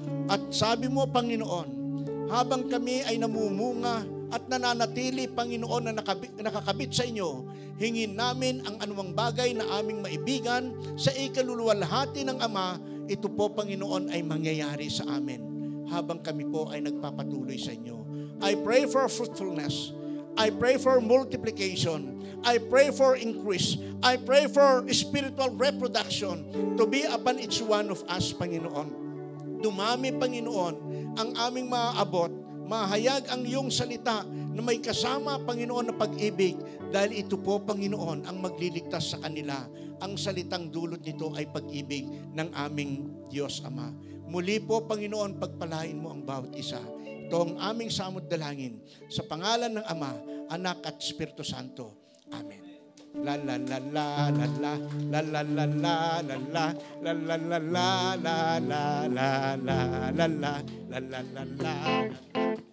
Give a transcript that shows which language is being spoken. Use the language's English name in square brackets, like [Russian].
[Filipino] At sabi mo, Panginoon, habang kami ay namumunga at nananatili, Panginoon, na nakakabit sa inyo, hingin namin ang anumang bagay na aming maibigan sa ikaluluwalhati ng Ama, ito po, Panginoon, ay mangyayari sa amin habang kami po ay nagpapatuloy sa inyo. [English] I pray for fruitfulness. I pray for multiplication. I pray for increase. I pray for spiritual reproduction to be upon each one of us, Panginoon. [Filipino] Dumami, Panginoon, ang aming maaabot, mahayag ang iyong salita na may kasama, Panginoon, na pag-ibig dahil ito po, Panginoon, ang magliligtas sa kanila. Ang salitang dulot nito ay pag-ibig ng aming Diyos Ama. Muli po, Panginoon, pagpalain mo ang bawat isa. Ito ang aming samod dalangin sa pangalan ng Ama, Anak at Espiritu Santo. Amen. La la la la la la la la la la la la la la la la la la la la la la la la